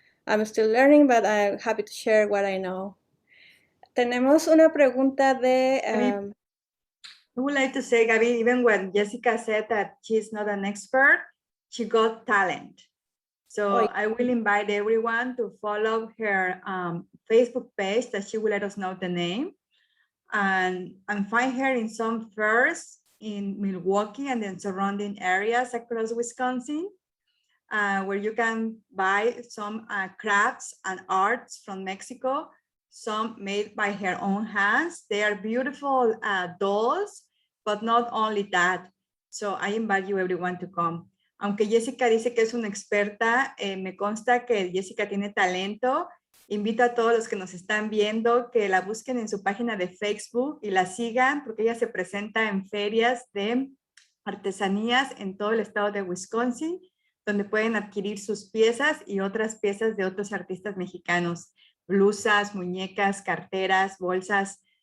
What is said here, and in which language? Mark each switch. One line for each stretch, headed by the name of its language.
English: I'm still learning, but I'm happy to share what I know.
Spanish: Tenemos una pregunta de...
English: I would like to say, Gabi, even when Yesica said that she's not an expert, she got talent. So I will invite everyone to follow her Facebook page that she will let us know the name, and find her in some fairs in Milwaukee and then surrounding areas across Wisconsin, where you can buy some crafts and arts from Mexico, some made by her own hands. They are beautiful dolls, but not only that. So I invite you everyone to come.
Spanish: Aunque Yesica dice que es una experta, me consta que Yesica tiene talento. Invito a todos los que nos están viendo que la busquen en su página de Facebook y la sigan, porque ella se presenta en ferias de artesanías en todo el estado de Wisconsin, donde pueden adquirir sus piezas y otras piezas de otros artistas mexicanos, blusas, muñecas, carteras, bolsas.